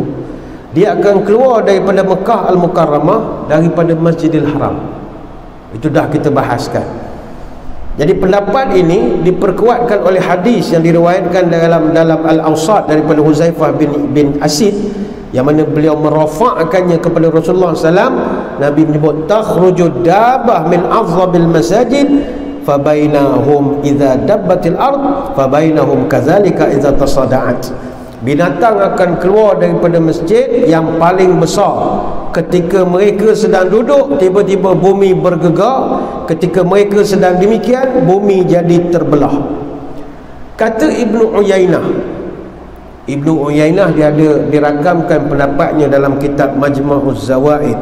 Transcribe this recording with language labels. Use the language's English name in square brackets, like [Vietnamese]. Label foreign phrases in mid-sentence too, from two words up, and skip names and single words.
[Malay] Dia akan keluar daripada Mekah Al-Mukarramah, daripada Masjidil Haram. Itu dah kita bahaskan. Jadi pendapat ini diperkuatkan oleh hadis yang diriwayatkan dalam Al-Awsat daripada Huzaifah bin Asid, yang mana beliau merafa'kannya kepada Rasulullah SAW. [Arabic] Nabi menyebut تخرج الدابة من أفضل المساجد فبينهم إذ دبت الأرض فبينهم كذلك إذ تصدعت. [Malay] Binatang akan keluar daripada masjid yang paling besar. Ketika mereka sedang duduk, tiba-tiba bumi bergegar. Ketika mereka sedang demikian, bumi jadi terbelah. Kata Ibnu Uyainah, dia ada dirakamkan pendapatnya dalam kitab Majma'uz Zawaid.